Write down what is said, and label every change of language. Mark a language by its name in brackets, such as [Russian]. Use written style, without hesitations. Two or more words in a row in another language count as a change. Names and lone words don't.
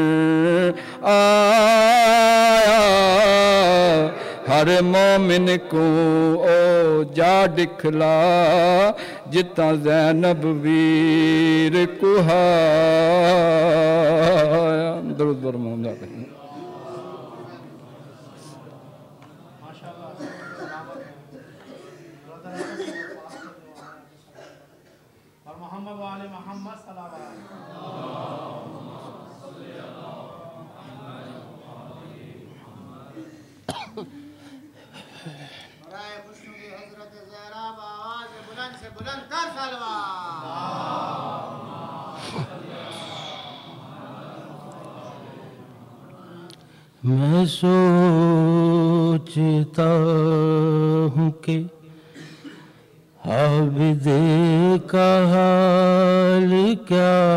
[Punjabi] آیا ہر مومن کو او جا دکھلا جتاں زینب ویر کہایا [Persian] درود بر محمد [Arabic] محمد وآل محمد [Urdu] صلوات برائے خوشنودی حضرت زہرا آواز بلند سے بلند تر صلوات میں سوچتا ہوں کہ عابد کا حال کیا